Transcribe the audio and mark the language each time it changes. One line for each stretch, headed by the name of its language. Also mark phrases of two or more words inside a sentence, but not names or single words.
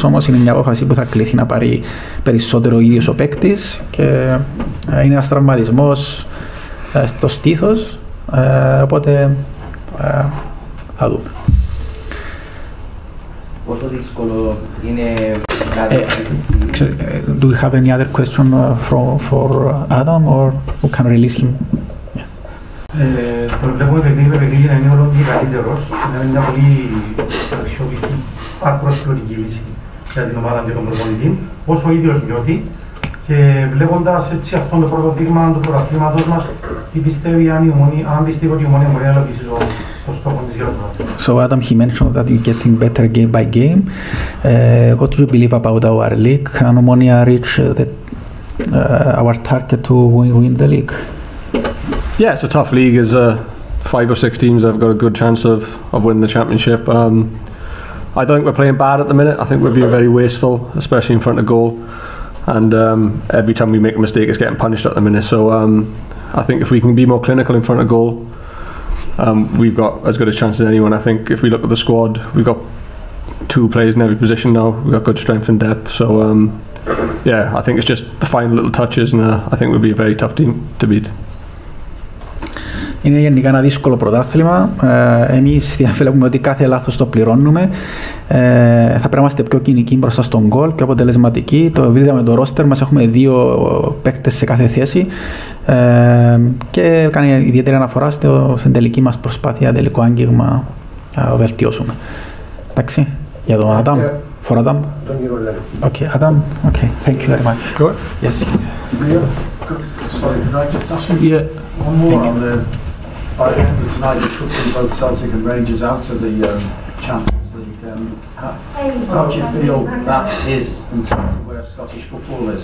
Greek: Όμως είναι μια απόφαση που θα κληθεί να πάρει περισσότερο ο ίδιος ο παίκτης και είναι ένας τραυματισμός στο στήθος. Οπότε θα δούμε. Πόσο δύσκολο είναι
English: Do we have any other question for Adam or we can release him?
Greek: Το βλέπουμε παιχνίδι με παιχνίδι να είναι όλο και καλύτερος, να είναι μια πολύ αξιόπιστη ακροσφαιρική λύση για την ομάδα και τον προπονητή, όσο ο ίδιος νιώθει. Και βλέποντας έτσι αυτό το πρώτο δείγμα του πρωταθλήματος μας, τι πιστεύει αν πιστεύει ότι η Ομόνοια μπορεί να υλοποιήσει το στόχο της για το πρωτάθλημα.
English: So Adam, he mentioned that you're getting better game by game. What do you believe about our league? Can Omonia reach our target to win the league? Yeah, it's a tough league. There's 5 or 6 teams that have got a good chance of winning the championship. I don't think we're playing bad at the minute. I think we're being very wasteful, especially in front of goal. And every time we make a mistake, it's getting punished at the minute. So I think if we can be more clinical in front of goal, we've got as good a chance as anyone. I think if we look at the squad, we've got 2 players in every position now. We've got good strength and depth. So yeah, I think it's just the final little touches, and I think we'll be a very tough team to beat.
Greek: Είναι γενικά ένα δύσκολο πρωτάθλημα. Εμείς βλέπουμε ότι κάθε λάθος το πληρώνουμε. Θα πρέπει να είμαστε πιο κοινικοί μπροστά στον γκολ, πιο αποτελεσματικοί. Το είδαμε το ρόστερ μας, έχουμε 2 παίκτες σε κάθε θέση. Και κάνει ιδιαίτερη αναφορά στην τελική μας προσπάθεια, τελικό άγγιγμα να βελτιώσουμε. Εντάξει, για τον Adam.
English: For Adam? Okay, Adam. Okay, thank you very much. Good. Yes. Sorry, can I just ask you one more on the... By the end of tonight, it puts both Celtic and Rangers out of the Champions League. How do you feel that is in terms of where Scottish football is?